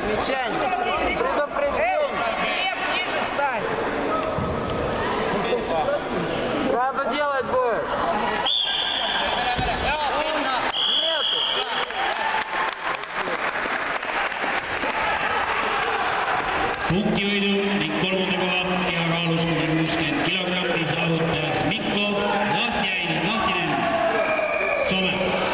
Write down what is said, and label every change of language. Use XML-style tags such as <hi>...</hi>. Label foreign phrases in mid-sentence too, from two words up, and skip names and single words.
<ru>Замечание! Предупреждение! Глеб, ниже стань! Сразу делать будет! Нету!</ru> <et>Punktivõidu ning kolmanda koha kehakaalus kuni 60 kilogrammi saavutas Mikko Lahtinen, Soome.</et>